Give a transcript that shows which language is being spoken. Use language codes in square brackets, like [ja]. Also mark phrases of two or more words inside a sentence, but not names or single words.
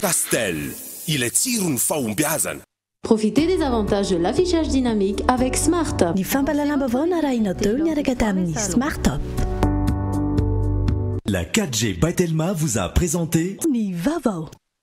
[mg] Pastel, ilay tsiro ny fahombiazana. [fr] Profitez des avantages de l'affichage dynamique avec Smart. [mg] Ny fampalalambavao narahinao teo miaraka tamin'ny Smart Top. [fr] La 4G by Telma vous a présenté [mg] Ni Vavao.